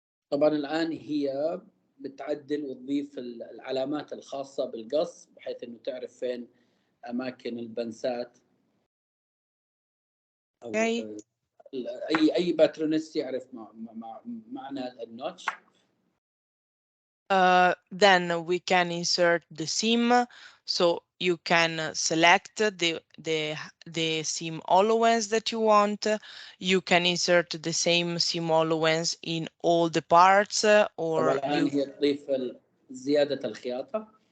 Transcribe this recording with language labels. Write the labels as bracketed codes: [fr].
[ar] طبعا الان هي بتعدل وتضيف العلامات الخاصه بالقص بحيث انه تعرف فين اماكن البنسات او [en] Okay. [ar] اي باترونست يعرف معنى النوتش. [en] Then we can insert the seam. So you can select the seam allowance that you want. You can insert the same seam allowance in all the parts or [ar] الان هي تضيف زياده الخياطه.